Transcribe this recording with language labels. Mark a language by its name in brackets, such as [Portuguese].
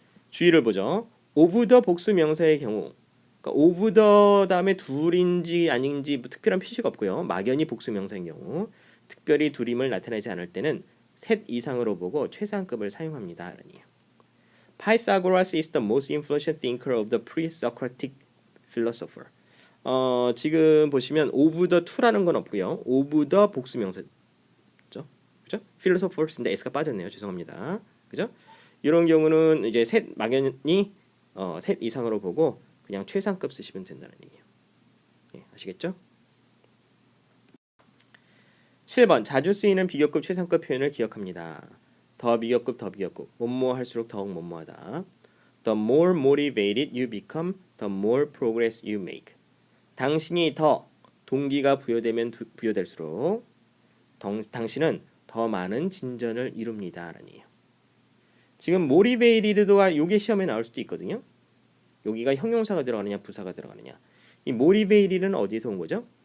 [Korean] 주의를 보죠. of the 복수 명사의 경우 그러니까 of the 다음에 둘인지 아닌지 뭐 특별한 표시가 없고요. 막연히 복수 명사인 경우 특별히 둘임을 나타내지 않을 때는 셋 이상으로 보고 최상급을 사용합니다. 라니에요. [English] Pythagoras is the most influential thinker of the pre-Socratic philosopher. [Korean] 지금 보시면 of the two라는 건 없고요. of the 복수 명사죠. 그죠? philosophers인데 s가 빠졌네요. 죄송합니다. 그죠? 이런 경우는 이제 셋 막연히 셋 이상으로 보고 그냥 최상급 쓰시면 된다는 얘기예요. 예, 아시겠죠? 7번 자주 쓰이는 비교급 최상급 표현을 기억합니다. 더 비교급 더 비교급 뭐뭐 할수록 더욱 뭐뭐하다. [English] The more motivated you become, the more progress you make. [Korean] 당신이 더 동기가 부여되면 부여될수록 당신은 더 많은 진전을 이룹니다. 라니에요. 지금 motivated가 요게 시험에 나올 수도 있거든요. 여기가 형용사가 들어가느냐 부사가 들어가느냐. 이 motivated는 어디서 온 거죠?